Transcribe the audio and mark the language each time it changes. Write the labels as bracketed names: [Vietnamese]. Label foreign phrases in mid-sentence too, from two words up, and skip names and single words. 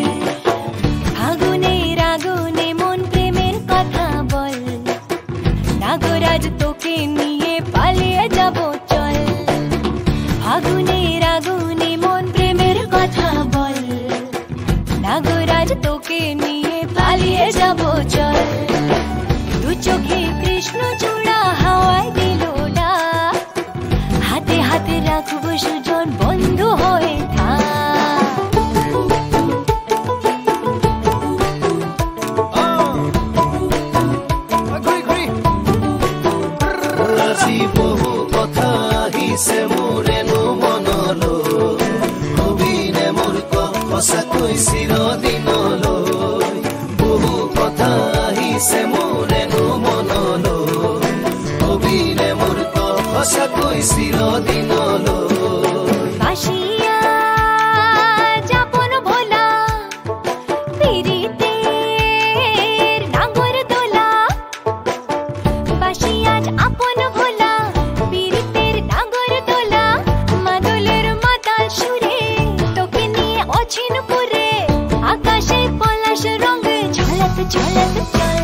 [Bangla] আগুনের আগুনে মন প্রেমের কথা বল, নাগরাজ তোকে নিয়ে পালিয়ে যাব চল, আগুনের আগুনে মন প্রেমের কথা বল, নাগরাজ তোকে নিয়ে পালিয়ে যাব চল। দু চোখে কৃষ্ণ চূড়া হাওয়ায় দিল ডাক, হাতে হাতে রাখবো সুজন বন্ধু হয়ে থাক। [Assamese] আজি বহু কথা আহিছে মোৰেনো মনলৈ, কবিনে মোৰ সঁচাকৈ চিৰদিনলৈ, বহু কথা আহিছে মোৰেনো মনলৈ, কবিনে মোৰ সঁচাকৈ চিৰদিনলৈ। [Bangla] বাসিয়া যাপন ভোলা পিরিতের নাগর দোলা, বাসিয়া আপন ভোলা পিরিতের নাগর দোলা, মাদলের মাতাল সুরে তোকে নিয়ে অছিন পুরে, আকাশে পলাশ রঙে ঝলক ঝলক চল।